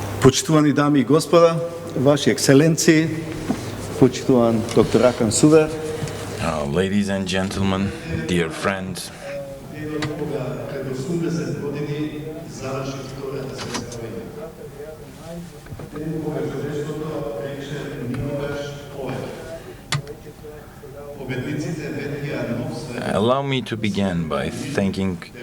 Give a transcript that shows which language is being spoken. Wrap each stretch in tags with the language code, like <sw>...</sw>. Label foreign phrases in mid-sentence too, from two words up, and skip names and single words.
<mk>Почитувани дами и господа, Ваши екселенции, почитуван доктор Акан Сувер.</mk> <en>Ladies and gentlemen, dear friends, allow me to begin by thanking</en>